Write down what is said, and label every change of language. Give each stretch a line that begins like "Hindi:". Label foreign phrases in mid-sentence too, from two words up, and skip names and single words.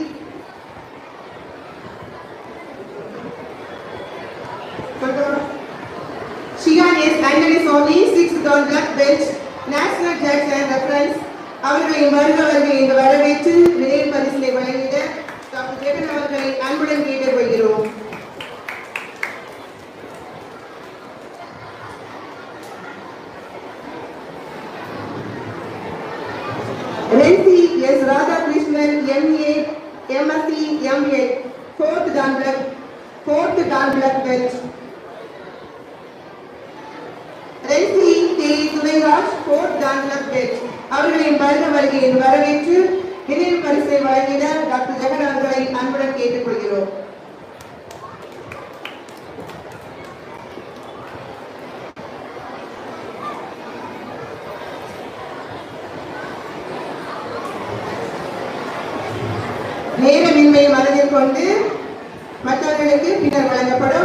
English: Shigan S. Anthony Swami, 6th Dan Black Bench, National Judge and Reference.
Tamil: அவர்களையும் வருக வருக என்று வரவேற்று நினைவு பரிசினை வழங்கிட டாக்டர் ஜெகன் அவர்களை அன்புடன் கேட்டுக்கொள்கிறோம்.
English: ரென்சி எஸ் ராதாகிருஷ்ணன், MA, MSc, MA, 4th Dan Black Dan Black Belt. Renzi T. Tuvairaj, 4th Dan Black Belt.
Tamil: அவர்களின் வருக வருகையை வரவேற்று நினைவு பரிசை வழங்கிட டாக்டர் ஜெகன் அவர்களை அன்புடன் கேட்டுக்கொள்கிறோம். நேரமின்மையை மனதில் கொண்டு மற்றவர்களுக்கு பின்னர் வழங்கப்படும்.